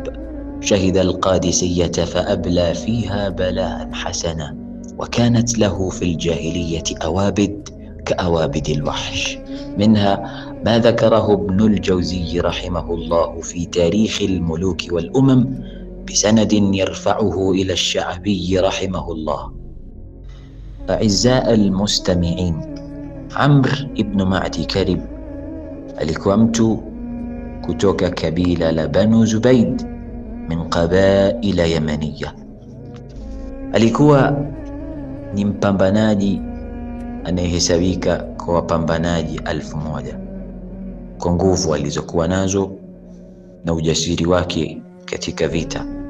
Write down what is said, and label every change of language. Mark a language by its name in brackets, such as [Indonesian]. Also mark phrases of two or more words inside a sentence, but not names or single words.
[Arabic] شهد القادسية فأبلى فيها بلاء حسنا، وكانت له في الجاهلية أوابد كأوابد الوحش، منها ما ذكره ابن الجوزي رحمه الله في تاريخ الملوك والأمم بسند يرفعه إلى الشعبي رحمه الله. أعزاء المستمعين، [Swahili] عمرو بن معدي كرب alikuwa mtu kutoka kabila la Banu Zubaid [Arabic] من قبائل يمانية. [Swahili] Alikuwa ni mpambanaji anayehesabika kwa wapambanaji 1000 kwa nguvu alizokuwa nazo na ujasiri wake katika vita.